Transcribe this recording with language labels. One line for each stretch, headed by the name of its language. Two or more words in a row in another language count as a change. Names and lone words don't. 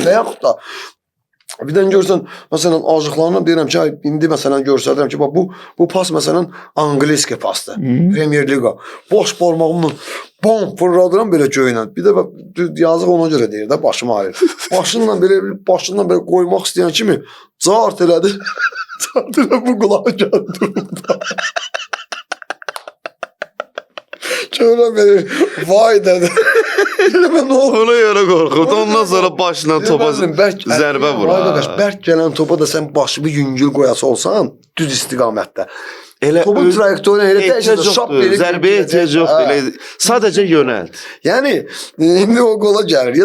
Azerbaijani: Və yaxud da bir dənə görsən, məsələn, acıqlarına deyirəm ki, indi məsələn görsədirəm ki, bu pas məsələn Angliski pasdır. Premier Liga. Boş barmağımla bom fırladıram belə göylə. Bir də yazıq ona görə deyir də, başım ağrıyır. Başından belə qoymaq istəyən kimi cart elədi. Cart elədi, bu qulağı gəldi.
Turkish: Şöyle böyle vay dedi. Ben
Azerbaijani: ona görə qorxub. Ondan sonra başla topa zərbə vurur. Arkadaş, bərk gələn topa da sən başını yüngül qoyası olsan, düz istiqamətdə. Elə topun trayektoriyası elə dəyişir, şap verib. Zərbəyə ehtiyac yoxdur. Elə sadəcə yönəlt. Yəni indi o qola gəlir.